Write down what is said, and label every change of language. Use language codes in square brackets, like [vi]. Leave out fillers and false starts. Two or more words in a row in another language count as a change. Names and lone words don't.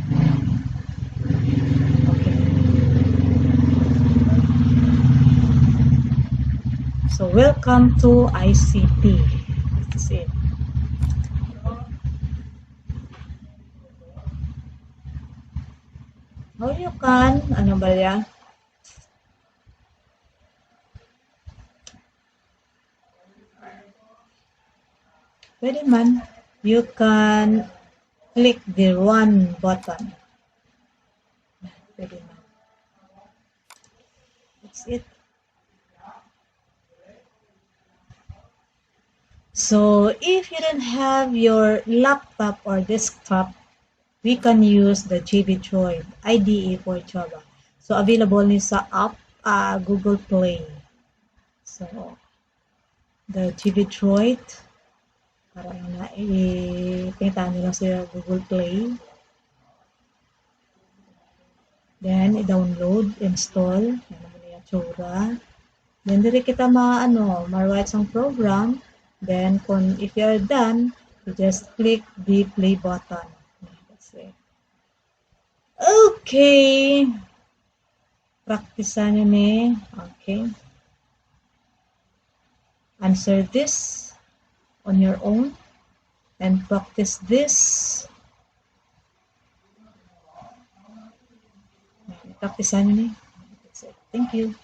[en] So, welcome to ICT. This is it. How you can, [tl] ano ba yan? Pwede man, [en] you can click the Run button. [tl] Pwede man. [en] That's it. So, if you don't have your laptop or desktop, we can use the JB Droid IDE for Java. [hil] So, available ni sa app Google Play. [en] So, the JB Droid, [hil] parang pinitahan nyo lang sa Google Play. [en] Then, i-download, [tl] install. Yan naman yung tsura. [hil] Then diri kita ma-write sang program. [en] Then if you're done, you just click the play button. That's it. Okay. [hil] Praktisan nyo ni. [en] Okay. Answer this on your own and practice this. [hil] Praktisan nyo ni. [en] That's it. Thank you.